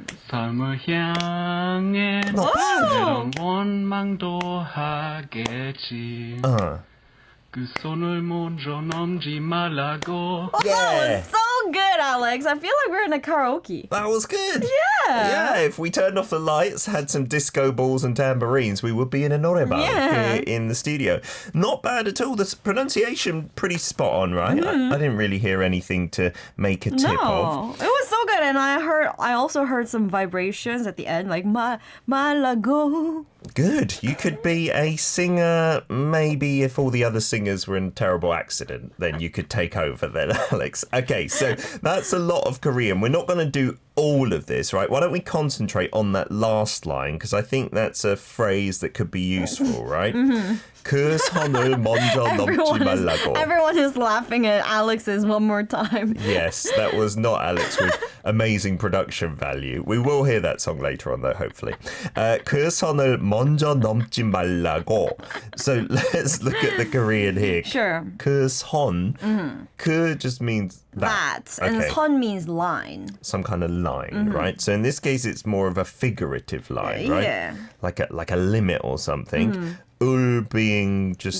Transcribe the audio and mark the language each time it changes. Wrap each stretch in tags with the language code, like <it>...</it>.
<ko>삶을 향해 때론 원망도 하겠지. 그 손을 먼저 넘지 말라고.</ko> <en>That was so good, Alex. I feel like we're in a karaoke. That was good. Yeah. Yeah, if we turned off the lights, had some disco balls and tambourines, we would be in a noreban here in the studio. Not bad at all. The pronunciation pretty spot on, right? I didn't really hear anything to make a tip of. It was so good, and I also heard some vibrations at the end, like malago. Good. You could be a singer. Maybe if all the other singers were in a terrible accident, then you could take over then, Alex. Okay, so that's a lot of Korean. We're not going to do all of this, right? Why don't we concentrate on that last line? Because I think that's a phrase that could be useful, right?</en> <ko>그 선을 먼저 넘지 말라고.</ko> <en>Everyone is laughing at Alex's one more time. Yes, that was not Alex with amazing production value. We will hear that song later on, though, hopefully.</en> <ko>그 선을 먼저 넘지 말라고.</ko> <en>So let's look at the Korean here. Sure. 그 선. 그 just means that. And 선 means line. Some kind of line, right? So in this case, it's more of a figurative line, right? Yeah. Like a limit or something. ul being just</en>